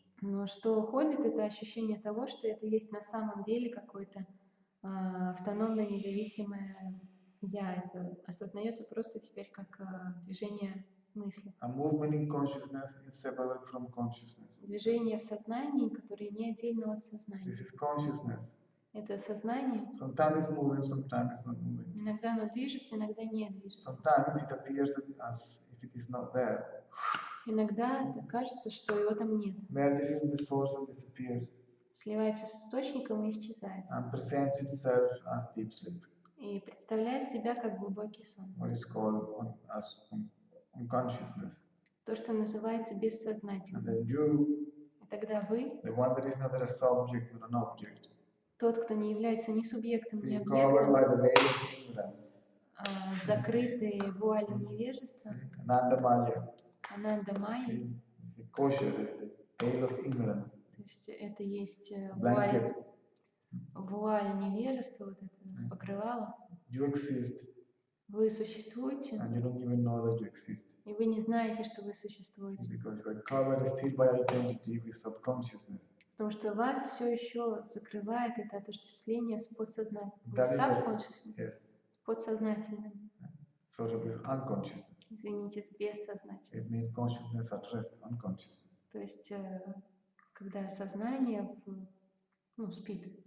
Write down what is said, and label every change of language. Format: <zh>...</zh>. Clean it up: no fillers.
<ru>Но что уходит, это ощущение того, что это есть на самом деле какой-то автономное, независимое я. Это осознается просто теперь как движение мысли.</ru> <en>A movement in consciousness is separate from consciousness.</en> <ru>Движение в сознании, которое не отдельно от сознания.</ru> <en>This is consciousness.</en> <ru>Это сознание.</ru> <en>Sometimes it's moving, sometimes it's not moving.</en> <ru>Иногда оно движется, иногда не движется.</ru> <en>Sometimes it appears as if it is not there.</en> <ru>Иногда кажется, что его там нет.</ru> <en>Merges in the source and disappears.</en> <ru>Сливается с источником и исчезает.</ru> <en>And presents itself as deep sleep.</en> <ru>И представляет себя как глубокий сон.</ru> <en>What is called as unconsciousness.</en> <ru>То, что называется</ru> <en>And</en> <ru>бессознательным.</ru> <en>then you,</en> <ru>И тогда вы,</ru> <en>the one that is neither a subject nor an object,</en> <ru>тот, кто не является ни субъектом, ни</ru> <en>being covered</en> <ru>объектом,</ru> <en>by the veil of ignorance.</en> <ru>закрытые вуалью невежества,</ru> <en>Ananda Maya.</en> <ru>Ананда Майя,</ru> <en>The kosher, the veil of ignorance.</en> <ru>то есть это есть</ru> <en>Blanket.</en> <ru>вуаль невежества, вот это покрывало.</ru> <en>You exist</en> <ru>Вы существуете,</ru> <en>and you don't even know that you exist.</en> <ru>и вы не знаете, что вы существуете.</ru> <en>Because you are covered still by identity with subconsciousness.</en> <ru>Потому что вас все еще закрывает это отождествление с подсознательным.</ru> <en>That is Subconsciousness, yes.</en> <ru>с подсознательным.</ru> <en>Sort of with unconsciousness.</en> <ru>Извините, с бессознательным.</ru> <en>It means consciousness at rest, unconsciousness.</en> <ru>То есть, когда сознание спит,</ru>